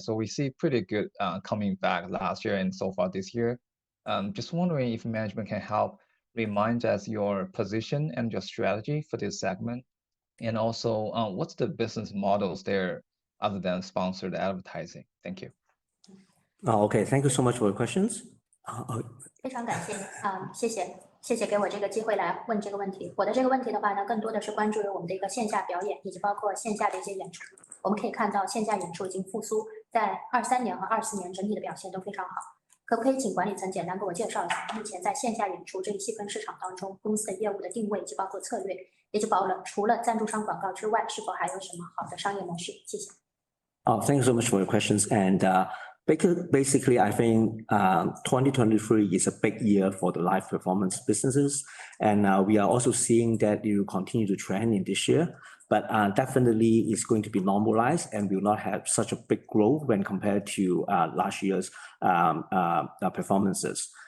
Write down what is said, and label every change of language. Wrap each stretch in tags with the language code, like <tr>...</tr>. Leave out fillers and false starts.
<en>So we see pretty good coming back last year and so far this year. Just wondering if management can help remind us your position and your strategy for this segment. And also, what's the business models there other than sponsored advertising? Thank you. Okay, thank you so much for your questions.</en> <zh>非常感谢谢谢给我这个机会来问这个问题。我的这个问题的话呢，更多的是关注于我们的一个线下表演，以及包括线下的一些演出。我们可以看到线下演出已经复苏，在23年和24年整体的表现都非常好。可不可以请管理层简单给我介绍一下，目前在线下演出这一细分市场当中，公司的业务的定位以及包括策略，以及除了赞助商广告之外，是否还有什么好的商业模式？谢谢。</zh> <en>Thank you so much for your questions. And basically, I think 2023 is a big year for the live performance businesses. And we are also seeing that it will continue to trend in this year. But definitely it's going to be normalized and will not have such a big growth when compared to last year's performances.</en>